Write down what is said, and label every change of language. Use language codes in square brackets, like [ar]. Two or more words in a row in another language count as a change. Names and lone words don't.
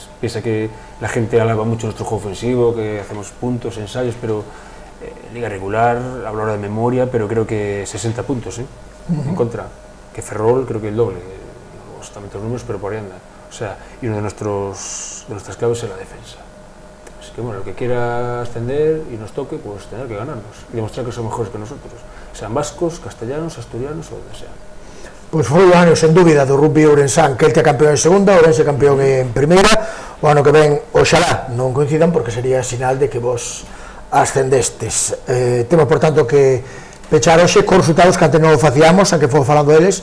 [es] Piensa que la gente alaba mucho nuestro juego ofensivo, que hacemos puntos, ensayos, pero liga regular, hablo ahora de memoria, pero creo que 60 puntos en contra, que Ferrol creo que el doble, exactamente los números, pero por ahí anda. O sea, y uno de nuestras claves es la defensa. Así que bueno, el que quiera ascender y nos toque, pues tener que ganarnos y demostrar que son mejores que nosotros, sean vascos, castellanos, asturianos o donde sean. [gl] Pois foi o ano, sen dúbida, do rugby ourensán, Keltia campeón en segunda, Ourense campeón en primeira. O ano que ven, oxalá, non coincidan, porque sería sinal de que vos ascendestes. Temos, por tanto, que pechar hoxe con resultados que antes non o facíamos, aunque fomos falando deles.